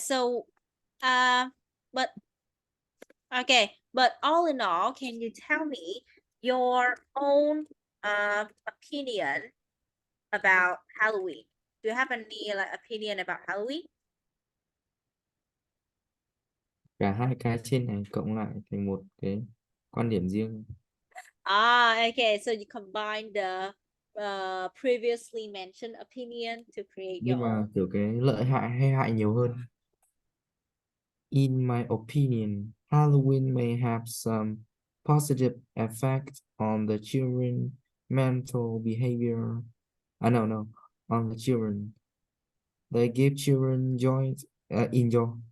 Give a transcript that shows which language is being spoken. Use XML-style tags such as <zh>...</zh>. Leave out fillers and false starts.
<en>So, uh, but but all in all, can you tell me your own opinion about Halloween? Do you have any like opinion about Halloween?</en> <vi>Cả hai cái trên này cộng lại thành một cái quan điểm riêng.</vi> <en>Okay. So you combine the previously mentioned opinion to create</en> <vi>Nhưng</vi> <en>your</en> <vi>mà</vi> <en>own.</en> <vi>kiểu cái lợi hại hay hại nhiều hơn.</vi> <en>In my opinion, Halloween may have some positive effect on the children mental behavior. I don't know, on the children. They give children joy, enjoy.</en>